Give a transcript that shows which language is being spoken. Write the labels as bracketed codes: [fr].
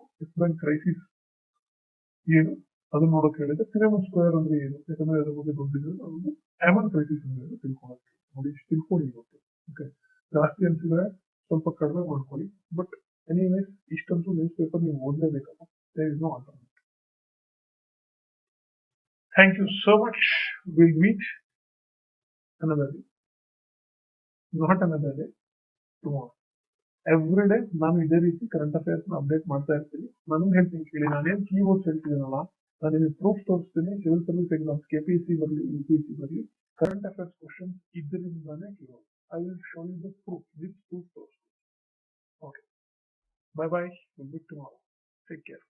[kn] S bank crisis ಏನು ಅದನ್ನ ನೋಡಕ್ ಹೇಳಿದ್ರೆ, ಸಿನೆಮನ್ ಸ್ಕ್ವೇರ್ ಅಂದ್ರೆ ಏನು, ಯಾಕಂದ್ರೆ ಅದ್ರ ಬಗ್ಗೆ ದೊಡ್ಡಿದ್ರೆ ಅದೊಂದು ಹ್ಯಾಮನ್ ಕ್ರೈಸಿಸ್ ಅಂದ್ರೆ ತಿಳ್ಕೊಳಕ್ಕೆ ನೋಡಿ, ಇಷ್ಟು ತಿಳ್ಕೊಳ್ಳಿ ಇವತ್ತು. ಓಕೆ, ಜಾಸ್ತಿ ಅನ್ಸಿದ್ರೆ ಸ್ವಲ್ಪ ಕಡಿಮೆ ಮಾಡ್ಕೊಳ್ಳಿ. [en] but anyways [kn] ಇಷ್ಟಂತೂ ನ್ಯೂಸ್ ಪೇಪರ್ ನೀವು ಓದಲೇಬೇಕಲ್ಲ, [en] There is no alternative. Thank you so much. Will meet another day, not another day, tomorrow. [kn] Every day ನಾನು ಇದೇ ರೀತಿ ಕರೆಂಟ್ ಅಫೇರ್ಸ್ ಅಪ್ಡೇಟ್ ಮಾಡ್ತಾ ಇರ್ತೀನಿ. ನಾನು ಹೇಳ್ತೀನಿ ಕೇಳಿ, ನಾನೇನ್ ಕೀವರ್ಡ್ಸ್ ಹೇಳ್ತಿದ್ದೀನಲ್ಲ, ನಾನು ನಿಮಗೆ ಪ್ರೂಫ್ ತೋರಿಸ್ತೀನಿ. ಸಿವಿಲ್ ಸರ್ವಿಸ್ ಎಕ್ಸಾಮ್ಸ್ ಕೆಪಿಎಸ್ಸಿ ಬರಲಿ ಯುಪಿಎಸ್ಸಿ ಬರಲಿ, current affairs questions ಇದರಿಂದಾನೇ keyword. [en] I will show you the proof, with proof [kn] ತೋರಿಸ್ತೀನಿ. [en] Okay, bye bye, will meet tomorrow. Take care.